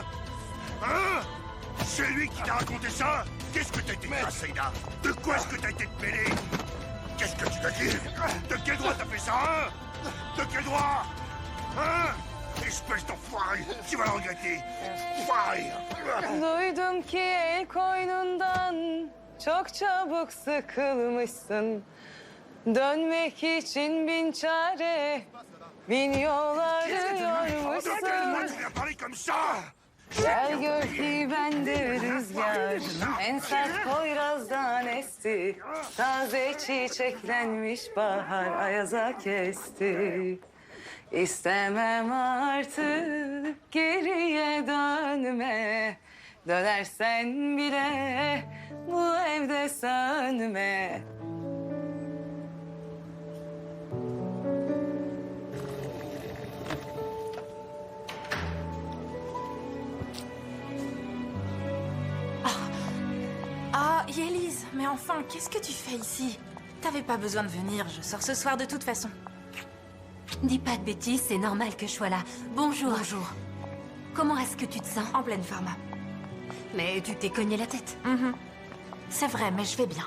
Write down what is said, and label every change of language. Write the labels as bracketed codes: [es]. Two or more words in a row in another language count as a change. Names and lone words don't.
[fr] Hein? C'est lui qui t'a raconté ça? Qu'est-ce que t'as été fait, Saïda? De quoi est-ce que t'as été mêlé? Qu'est-ce que tu t'as dit? De quel droit t'as fait ça, hein? De quel droit? Hein? Espèce d'enfoiré! Tu vas le regretter! Enfoiré! [tr] Duydum ki el koynundan çok çabuk sıkılmışsın. Dönmek için bin çare bin yolları [fr] De quel mois [tr] yormuşsun. [fr] tu viens parler comme ça? [tr] Gel gör ki ben de rüzgar, en sert Poyraz'dan esti. Taze çiçeklenmiş bahar ayaza kesti. İstemem artık geriye dönme. Dönersen bile bu evde sönme. [fr] Ah, Yélise, mais enfin, qu'est-ce que tu fais ici? T'avais pas besoin de venir, je sors ce soir de toute façon. Dis pas de bêtises, c'est normal que je sois là. Bonjour. Bonjour. Comment est-ce que tu te sens? En pleine forme. Mais tu t'es cogné la tête. C'est vrai, mais je vais bien.